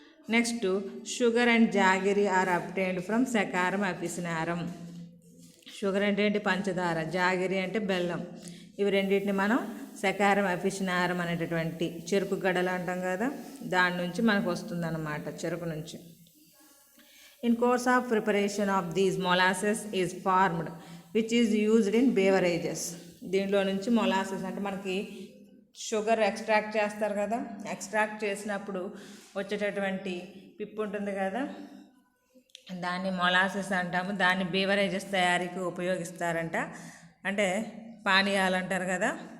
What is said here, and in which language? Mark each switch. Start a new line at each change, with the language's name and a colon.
English: Next, sugar and jaggery are obtained from Saccharum officinarum. Sugar
Telugu: అంటే ఏంటి? పంచదార. జాగరీ అంటే బెల్లం. ఇవి రెండింటిని మనం సెకారం అఫిసినారం అనేటటువంటి చెరుకు గడలు అంటాం కదా, దాని నుంచి మనకు వస్తుందన్నమాట, చెరుకు నుంచి.
English: In course of preparation of these molasses is formed which is used in beverages.
Telugu: దీనిలో నుంచి మొలాసెస్ అంటే మనకి షుగర్ ఎక్స్ట్రాక్ట్ చేస్తారు కదా, ఎక్స్ట్రాక్ట్ చేసినప్పుడు వచ్చేటటువంటి పిప్పు ఉంటుంది కదా, దాన్ని మొలాసెస్ అంటాము. దాన్ని బీవరేజెస్ తయారీకి ఉపయోగిస్తారంట, అంటే పానీయాలు అంటారు కదా.